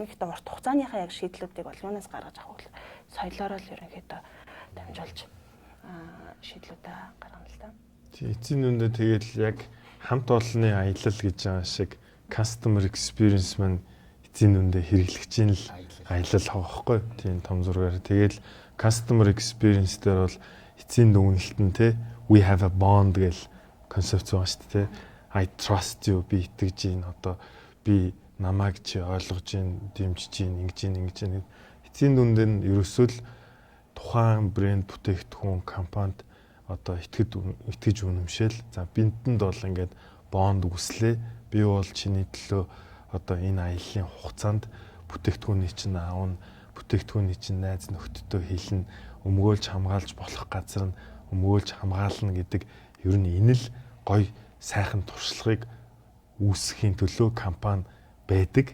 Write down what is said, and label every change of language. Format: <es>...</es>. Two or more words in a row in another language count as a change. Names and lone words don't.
<mn>Гэхдээ урт хугацааныхаа яг шийдлүүдийг бол юунаас гаргаж авах вэ? Соёлоор л ерөнхийдөө дамжуулж шийдлүүдээ гаргана л та. Эцсийн үндэ тэгэл яг хамт олонны аялал гэж байгаа шиг</mn> <en>customer experience</en> <mn>маань эцсийн дүндээ хэрэглэгчийн л аялал хавахгүй тийм том зургаар. Тэгэл</mn> <en>customer experience</en> <mn>дээр бол эцсийн дүгнэлт нь те</mn> <en>we have a bond</en> <mn>гэл концепц байгаа шүү дээ.</mn> <en>I trust you</en> <mn>би итгэж гин одоо би намайг чи ойлгож гин дэмжиж гин ингэж гин эцсийн дүндээ нь ерөөсөө л тухайн брэнд бүтээгдэхүүн компанид одоо итгэж үнэмшээл за бинтэнд бол ингээд бонд үслээ би бол чиний төлөө одоо энэ аяллаа хугацаанд бүтээгдэхүүний чинь аавна бүтээгдэхүүний чинь найз нөхдөдөө хэлнэ өмгөөлж хамгаалж болох газар нь өмгөөлж хамгаална гэдэг ер нь энэ л гоё сайхан туршлагыг үүсгэхийн төлөө компани байдаг.</mn>